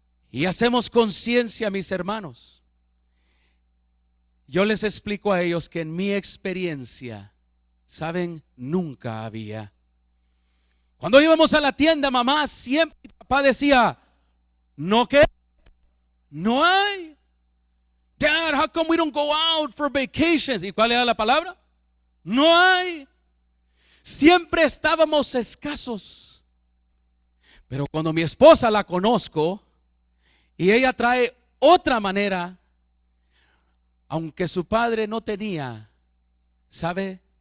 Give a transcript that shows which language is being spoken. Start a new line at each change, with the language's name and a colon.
Spanish: Y hacemos conciencia, mis hermanos. Yo les explico a ellos que en mi experiencia, ¿saben? Nunca había. Cuando íbamos a la tienda, mamá siempre, papá decía: ¿no qué? No hay.
English: Dad, how come we don't go out for vacations?
Spanish: ¿Y cuál era la palabra? No hay. Siempre estábamos escasos. Pero cuando mi esposa la conozco y ella trae otra manera, aunque su padre no tenía, ¿sabe?